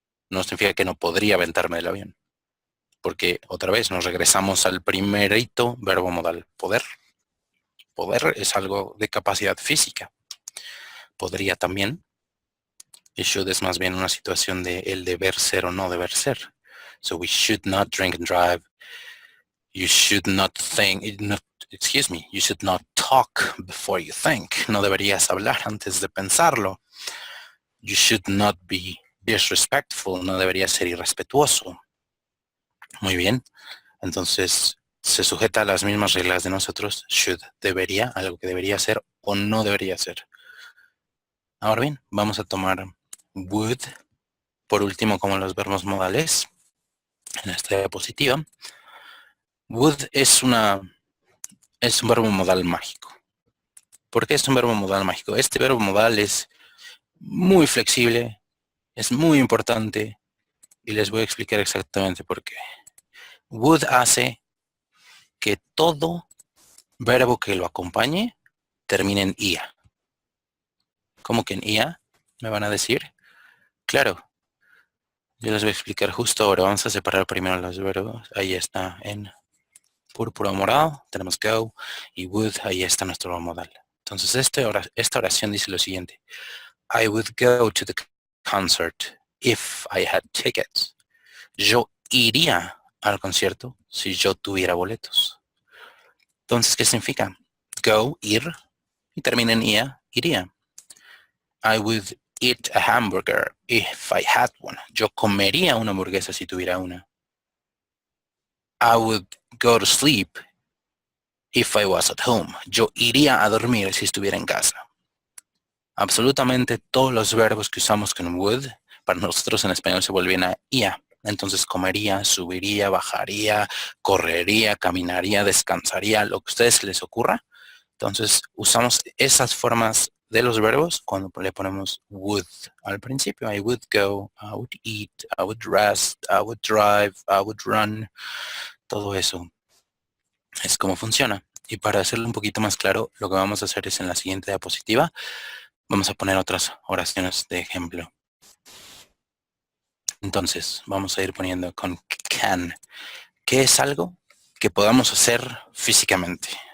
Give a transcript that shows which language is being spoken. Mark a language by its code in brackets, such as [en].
[es] No significa que no podría aventarme del avión. Porque otra vez nos regresamos al primerito verbo modal, poder. Poder es algo de capacidad física. Podría también. Y should es más bien una situación de el deber ser o no deber ser. [en] So we should not drink and drive. You should not think, excuse me, you should not talk before you think. [es] No deberías hablar antes de pensarlo. [en] You should not be disrespectful. [es] No deberías ser irrespetuoso. Muy bien. Entonces, se sujeta a las mismas reglas de nosotros. Should, debería, algo que debería ser o no debería ser. Ahora bien, vamos a tomar would, por último, como los verbos modales en esta diapositiva. Would es un verbo modal mágico. ¿Por qué es un verbo modal mágico? Este verbo modal es muy flexible, es muy importante y les voy a explicar exactamente por qué. Would hace que todo verbo que lo acompañe termine en IA. ¿Cómo que en IA? ¿Me van a decir? Claro, yo les voy a explicar justo ahora. Vamos a separar primero los verbos. Ahí está en púrpura morado, tenemos go, y would, ahí está nuestro verbo modal. Entonces esta oración dice lo siguiente. [en] I would go to the concert if I had tickets. [es] Yo iría al concierto si yo tuviera boletos. Entonces, ¿qué significa? Go, ir, y termina en ia, iría. [en] I would eat a hamburger if I had one. [es] Yo comería una hamburguesa si tuviera una. [en] I would go to sleep if I was at home. [es] Yo iría a dormir si estuviera en casa. Absolutamente todos los verbos que usamos con would, para nosotros en español se vuelven a ia. Entonces comería, subiría, bajaría, correría, caminaría, descansaría, lo que a ustedes les ocurra. Entonces usamos esas formas de los verbos cuando le ponemos would al principio. [en] I would go, I would eat, I would rest, I would drive, I would run. [es] Todo eso es como funciona. Y para hacerlo un poquito más claro, lo que vamos a hacer es en la siguiente diapositiva, vamos a poner otras oraciones de ejemplo. Entonces, vamos a ir poniendo con can, que es algo que podamos hacer físicamente.